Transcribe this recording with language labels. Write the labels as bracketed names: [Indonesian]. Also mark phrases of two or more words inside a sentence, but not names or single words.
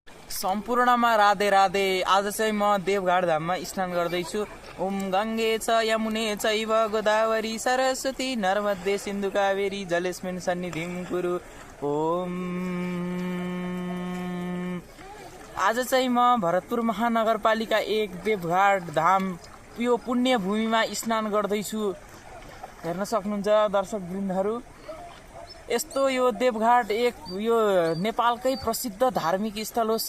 [Nepali] सम्पूर्णमा राधे राधे। आज चाहिँ म देवघाट धाममा स्नान गर्दैछु। [Sanskrit] ओम गङ्गे च यमुने चैव गोदावरी सरस्वती नर्मदे सिन्धु कावेरी जलेस्मिन् सन्निधिं कुरु। ओम। [Nepali] आज चाहिँ म भरतपुर महानगरपालिका 1 देवघाट धाम यो पुण्य भूमिमा स्नान गर्दैछु। हेर्न सक्नुहुन्छ दर्शक वृन्दहरू, यस्तो यो देवघाट 1 यो नेपालकै प्रसिद्ध धार्मिक स्थल हो।